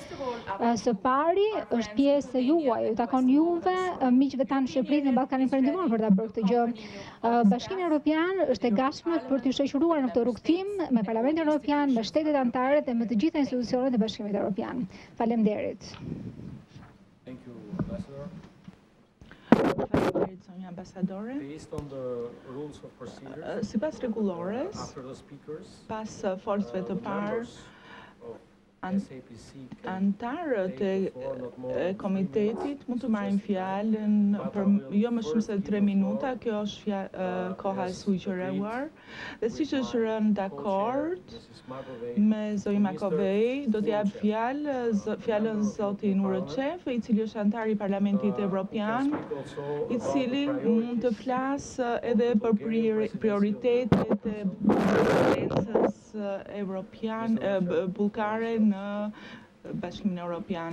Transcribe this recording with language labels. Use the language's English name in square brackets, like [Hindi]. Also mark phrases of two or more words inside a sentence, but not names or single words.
[Albanian] Së pari është pjesë juaj, i takon juve, miqve tanë në Shqipëri dhe në Ballkanin Perëndimor për ta bërë këtë gjë. Bashkimi Evropian është e gatshëm për të shoqëruar në këtë rrugtim me Parlamentin Evropian, me shtetet anëtare dhe me të gjitha institucionet e Bashkimit Evropian. Faleminderit. [English] Thank you, Ambassador. [Albanian] Faleminderit, zonja ambasadore. [English] Based on the rules of procedure, [Albanian] Sipas rregullores, [English] after the speakers, [Albanian] pas folësve të parë, [English] SAPC can [Albanian] antarët e komitetit mund të marrin fjalën për jo më shumë se 3 minuta, kjo është koha e sugjeruar. Dhe siç është rënë dakord me zonjën Makovej, do të jap fjalën zotin Uroçev, i cili është antar i Parlamentit Evropian, i cili mund të flasë edhe për prioritetet e presidencës evropian bullgare në Bashkimin Evropian.